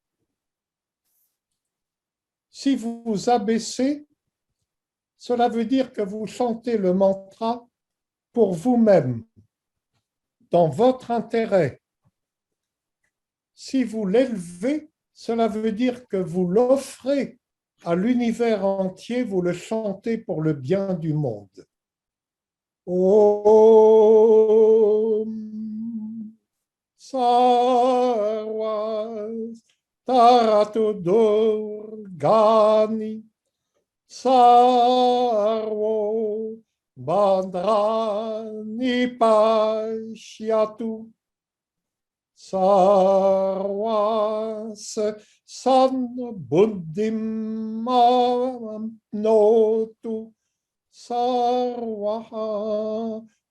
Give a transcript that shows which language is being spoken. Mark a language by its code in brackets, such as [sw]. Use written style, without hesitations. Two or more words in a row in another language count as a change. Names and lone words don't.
[fr] Si vous vous abaissez, cela veut dire que vous chantez le mantra pour vous-même, dans votre intérêt. Si vous l'élevez, cela veut dire que vous l'offrez à l'univers entier, vous le chantez pour le bien du monde. [sa] Om Sarvastaratu Durgani Sarvo Bandrani Pashyatu Sarvas San Buddhim Notu Sarvaha